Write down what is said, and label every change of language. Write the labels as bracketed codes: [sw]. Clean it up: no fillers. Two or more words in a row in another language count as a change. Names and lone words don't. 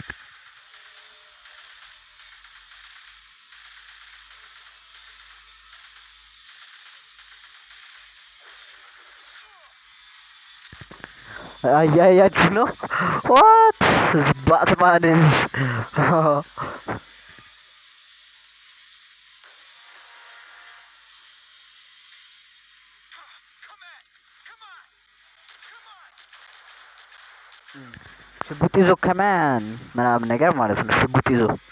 [am] እያያችሁ ነው። What? Batman is ሽጉጥ ይዞ ከማን ምናምን ነገር ማለት ነው። ሽጉጥ ይዞ